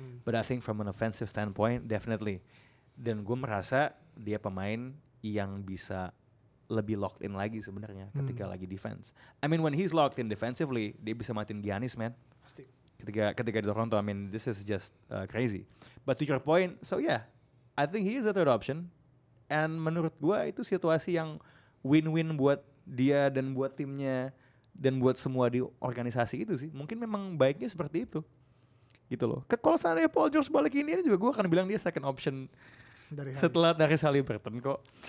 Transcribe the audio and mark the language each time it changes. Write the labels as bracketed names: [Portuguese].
[English] But I think from an offensive standpoint definitely. [Indonesian] Dan gue merasa dia pemain yang bisa lebih locked in lagi sebenarnya ketika lagi defense. [English] I mean when he's locked in defensively, [Indonesian] dia bisa matiin Giannis man. Pasti. Ketika di Toronto, [English] I mean this is just crazy. But to your point, so yeah, I think he is a third option. And [Indonesian] menurut gua itu situasi yang win-win buat dia dan buat timnya dan buat semua di organisasi itu sih. Mungkin memang baiknya seperti itu, gitu loh. Kalau seandainya Paul George balik ini juga gua akan bilang dia second option setelah dari Haliburton kok.